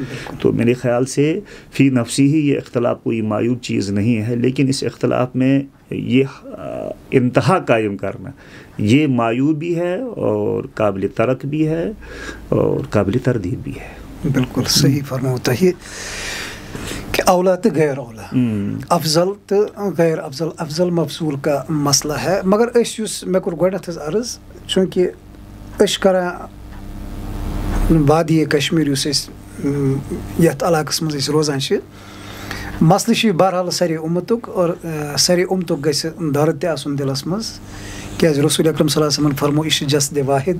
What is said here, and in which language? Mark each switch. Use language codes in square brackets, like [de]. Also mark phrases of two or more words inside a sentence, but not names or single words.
[ur] تو میرے خیال سے فی نفسی ہی یہ اختلاف کوئی معیوب چیز نہیں ہے، لیکن اس اختلاف میں یہ انتہا قائم کرنا یہ معیوب بھی ہے اور قابل ترک بھی ہے اور قابل تردید بھی ہے. بالکل صحیح فرماتا ہے کہ اولا تو غیر اولا، افضل تو غیر افضل، افضل مفضول کا مسئلہ ہے. [ks] مگر اس مے کور گۄڈنیٚتھ عرض، چونکہ أسۍ کران وادی کشمیر یُس أسۍ یتھ علاقس منٛز أسۍ روزان چھِ، مسلہٕ چھُ بہرحال سارے اُمتُک، اور سارے اُمتُک گژھِ درد تہِ آسُن دِلس منٛز، کیازِ رسول اکرم [ar] صلی اللہ علیہ وسلم [ks] فرمو یہِ چھُ [ar] جسدِ واحد.